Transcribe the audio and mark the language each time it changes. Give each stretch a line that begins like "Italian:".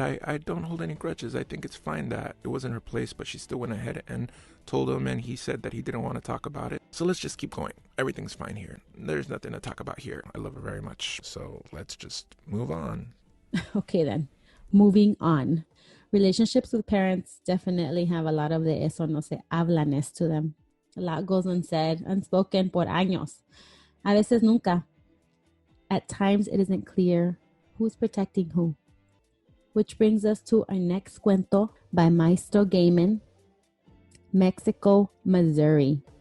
English: I don't hold any grudges. I think it's fine that it wasn't her place, but she still went ahead and told him, and he said that he didn't want to talk about it. So let's just keep going. Everything's fine here. There's nothing to talk about here. I love her very much. So let's just move on. Okay then, moving on. Relationships with parents definitely have a lot of the
Spanish: eso no se hablaness
English: to them. A lot goes unsaid, unspoken
Spanish: por años. A veces nunca.
English: At times it isn't clear who's protecting who. Which brings us to our next cuento by Maestro Gamin, Mexico, Missouri.